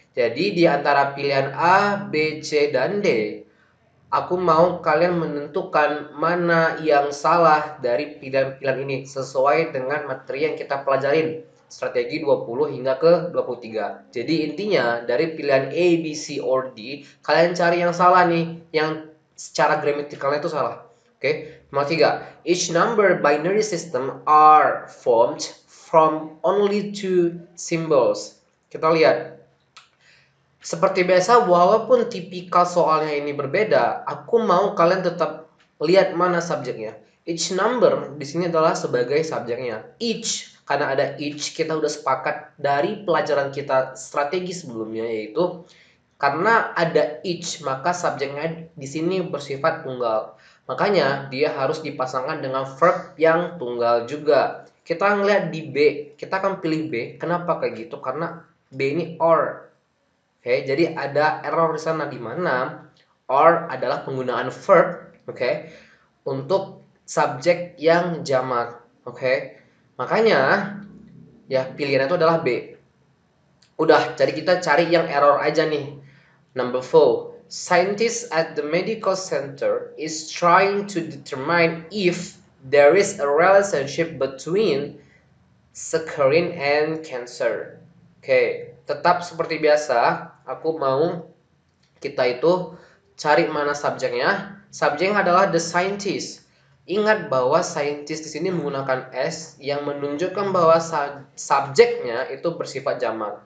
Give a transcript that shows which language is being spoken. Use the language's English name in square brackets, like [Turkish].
[Indonesian] Jadi di antara pilihan A, B, C dan D, aku mau kalian menentukan mana yang salah dari pilihan-pilihan ini sesuai dengan materi yang kita pelajarin. Strategi 20 hingga ke 23. Jadi intinya dari pilihan A, B, C, or D, kalian cari yang salah nih, yang secara gramatikalnya itu salah. Oke, nomor 3. [English] Each number binary system are formed from only two symbols. [Indonesian] Kita lihat. Seperti biasa, walaupun tipikal soalnya ini berbeda, aku mau kalian tetap lihat mana subjeknya. Each number di sini adalah sebagai subjeknya. Each, karena ada each, kita udah sepakat dari pelajaran kita strategi sebelumnya, yaitu karena ada each, maka subjeknya di sini bersifat tunggal. Makanya dia harus dipasangkan dengan verb yang tunggal juga. Kita ngeliat di B, kita akan pilih B. Kenapa kayak gitu? Karena B ini or. Oke, jadi ada error di sana di mana or adalah penggunaan verb, oke, untuk subjek yang jamak, oke. Makanya ya pilihan itu adalah B. Udah, jadi kita cari yang error aja nih. [English] Number 4. Scientists at the medical center is trying to determine if there is a relationship between saccharin and cancer. [Indonesian] Oke, tetap seperti biasa, aku mau kita itu cari mana subjeknya. Subjeknya adalah [English] the scientist. [Indonesian] Ingat bahwa scientist di sini menggunakan s yang menunjukkan bahwa subjeknya itu bersifat jamak.